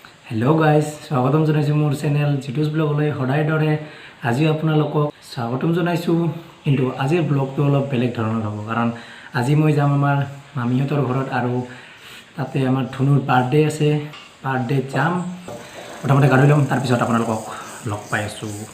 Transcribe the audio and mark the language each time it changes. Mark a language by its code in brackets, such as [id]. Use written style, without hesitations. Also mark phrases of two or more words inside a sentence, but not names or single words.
[en] hello guys [as] স্বাগতম জনাইছো মোৰ চেনেল জিটুছ ব্লগলৈ সদায় দৰে আজি আপোনালোকক স্বাগতম জনাইছো কিন্তু আজিৰ ব্লগটো অলপ বেলেগ ধৰণৰ হ'ব কাৰণ আজি মই যাম আমাৰ মামিহঁতৰ ঘৰত আৰু তাতে আমাৰ ধুনুৰ বাৰ্থডে আছে বাৰ্থডে যাম প্ৰথমতে গাড়ী লম তাৰ পিছত আপোনালোকক লগ পাই আছো